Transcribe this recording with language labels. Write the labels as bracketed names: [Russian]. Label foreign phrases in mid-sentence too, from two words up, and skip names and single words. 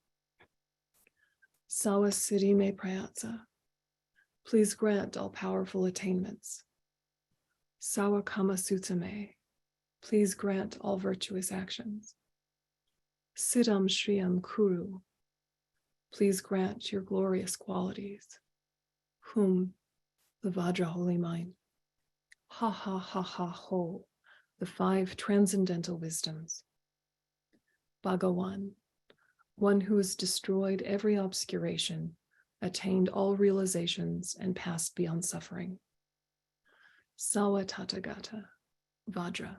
[Sanskrit] Sawasiddhi me prayatsa, [English] please grant all powerful attainments. [Sanskrit] Sawakama sutta me, [English] please grant all virtuous actions. [Sanskrit] Siddham Shriyam Kuru. [English] Please grant your glorious qualities. Whom? The Vajra Holy Mind. Ha ha ha ha ho. The 5 transcendental wisdoms. Bhagawan, one who has destroyed every obscuration, attained all realizations, and passed beyond suffering. [Sanskrit] Sawa Tathagata, Vajra.